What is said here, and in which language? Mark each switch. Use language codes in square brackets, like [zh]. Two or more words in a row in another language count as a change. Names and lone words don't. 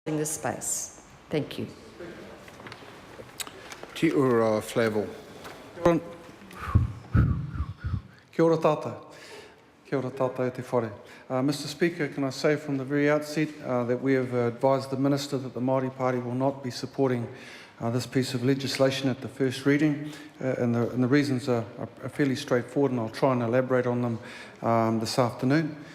[en] in this space. Thank you. Ti ura Flavell. [mi] Kia ora tātou. Kia ora tātou e te whare. [en] Mr Speaker, can I say from the very outset that we have advised the Minister that the Māori Party will not be supporting this piece of legislation at the first reading, and the reasons are fairly straightforward, and I'll try and elaborate on them this afternoon.